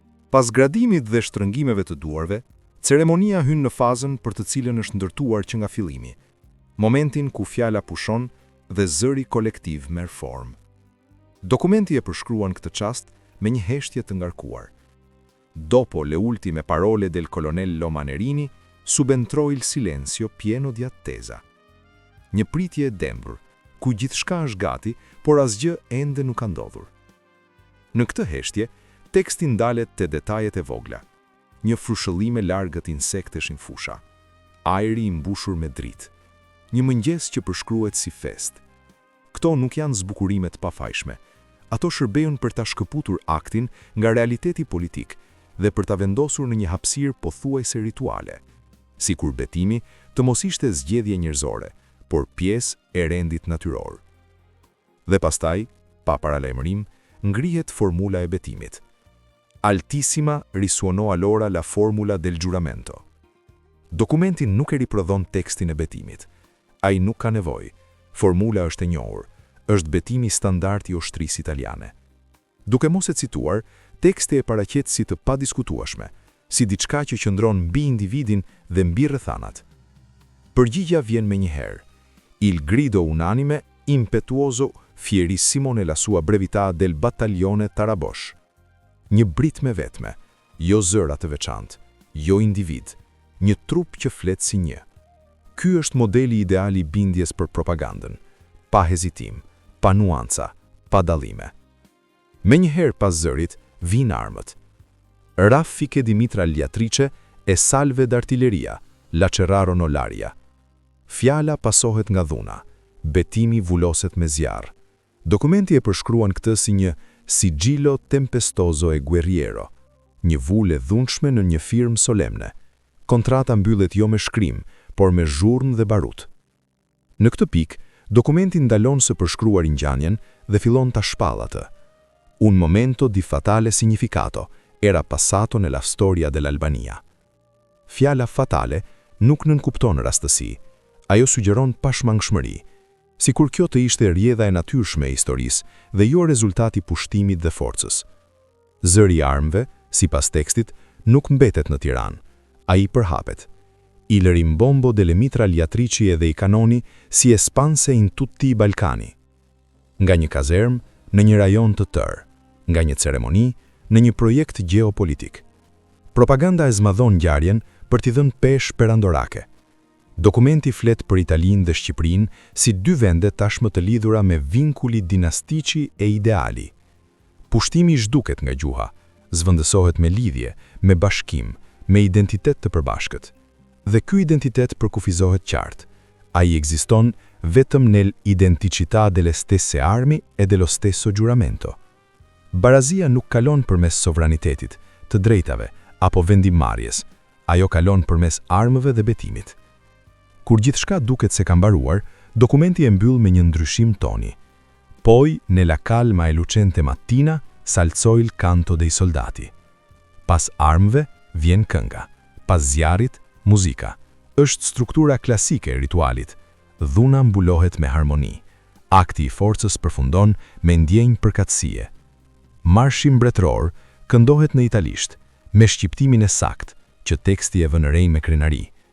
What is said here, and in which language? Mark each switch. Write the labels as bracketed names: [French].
[Albanian] Pas gradimit dhe shtrëngimeve të duarve, ceremonia hyn në fazën për të cilën është ndërtuar që nga fillimi. Momentin ku fjala pushon dhe zëri kolektiv merr formë. Dokumenti e përshkruan këtë çast me një heshtje të ngarkuar. [Italian] Dopo le ultime parole del colonnello Manerini, subentrò il silenzio pieno di attesa. [Albanian] Një pritje e dembur, ku gjithçka është gati, por asgjë ende nuk ka ndodhur. Në këtë heshtje, teksti ndalet te detajet e vogla. Një frushëllim e largët insektesh në fusha. Ajri i mbushur me dritë. Një mëngjes që përshkruhet si fest. Këto nuk janë zbukurime të pafajshme. Ato shërbejnë për ta shkëputur aktin nga realiteti politik dhe për ta vendosur në një hapësirë pothuajse rituale. Sikur betimi të mos ishte zgjedhje njerëzore, por pjesë e rendit natyror. Dhe pastaj, pa paralajmërim, ngrihet formula e betimit. [Italian] Altissima risuonò allora la formula del giuramento. [Albanian] Dokumenti nuk e riprodhon tekstin e betimit. Ai nuk ka nevojë. Formula është e njohur. Është betimi standard i ushtrisë italiane. Duke mos e cituar, teksti e paraqet si të padiskutueshme, si diçka që qëndron mbi individin dhe mbi rrethanat. Përgjigja vjen menjëherë. [Italian] Il grido unanime, impetuoso, fierissimo nella sua brevità del battaglione Tarabosh. [Albanian] Një brit me vetme, jo zëra të veçantë, jo individ, një trup që flet si një. Ky është modeli ideal i bindjes për propagandën, pa hezitim, pa nuanca, pa dallime. Menjëherë pas zërit, vijnë armët. [Italian] Raffiche di mitra aliatrice e salve d'artilleria, lacerarono l'aria. [Albanian] Fjala pasohet nga dhuna, betimi vuloset me zjarr. Dokumenti e përshkruan këtë si një [Italian] sigillo tempestoso e guerriero, [Albanian] një vulë e dhunshme në një firmë solemne. Kontrata mbyllet jo me shkrim, por me zhurmë dhe barut. Në këtë pikë, dokumenti ndalon së përshkruar ngjanjen dhe fillon ta shpall atë. [Italian] Un momento di fatale significato era passato nella storia dell'Albania. [Albanian] Fjala fatale nuk nënkupton rastësi, ajo sugjeron pashmangshmëri, sikur kjo të ishte rrjedha e natyrshme e historisë dhe jo rezultati pushtimit dhe forcës. Zëri i armëve, sipas tekstit, nuk mbetet në Tiranë, ai përhapet. [Italian] Il rimbombo delle mitra aliatrici [Albanian] edhe i kanoni [Italian] si espanse in tutti i Balkani. [Albanian] Nga një kazermë në një rajon të tërë, nga një ceremoni në një projekt geopolitik. Propaganda e zmadhon ngjarjen për t'i dhënë peshë perandorake. Dokumenti flet për Italinë dhe Shqipërinë si dy vende tashmë të lidhura me [Italian] vinkuli dinastici e ideali. [Albanian] Pushtimi zhduket nga gjuha, zvendësohet me lidhje, me bashkim, me identitet të përbashkët. Dhe ky identitet përkufizohet qartë. Ai ekziston vetëm [Italian] nell'identicità delle stesse armi e dello stesso giuramento. [Albanian] Barazia nuk kalon përmes sovranitetit, të drejtave apo vendimmarrjes, ajo kalon përmes armëve dhe betimit. Kur gjithçka duket se ka mbaruar, Dokumenti e mbyll me një ndryshim toni. [Italian] Poi, nella calma e lucente mattina, s'alzò il canto dei soldati. [Albanian] Pas armëve, vjen kënga. Pas zjarit, muzika. Është struktura klasike e ritualit. Dhuna mbulohet me harmoni. Akti i forcës përfundon me ndjenjë përkatësie. Marshi mbretëror këndohet në italisht, me shqiptimin e sakt, që teksti e vën re me krenari.